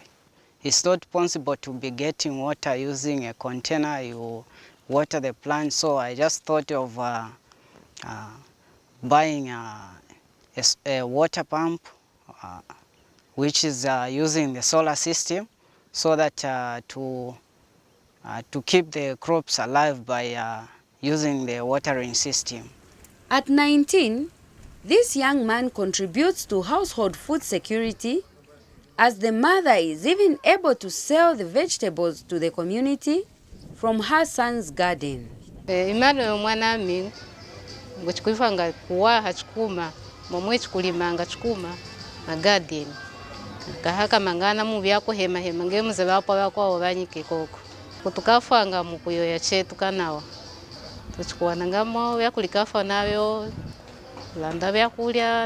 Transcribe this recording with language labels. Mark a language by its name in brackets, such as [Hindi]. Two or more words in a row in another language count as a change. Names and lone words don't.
[English] It's not possible to be getting water using a container, you water the plant, so I just thought of buying a water pump which is using the solar system, so that to keep the crops alive by using the watering system. At 19, this young man contributes to household food security as the mother is even able to sell the vegetables to the community from her son's garden. [Luvale] Emmanuel mwanami ngochikuifanga kuwa hachikuma momwe chikulimanga chikuma na garden kahaka mangana mu byako hema ngemuze bapo bakwa banyike koko kutukafanga mukuyoya chetu kanawa tuchikuwana ngamo byakulikafa nabyo kulanda byakulya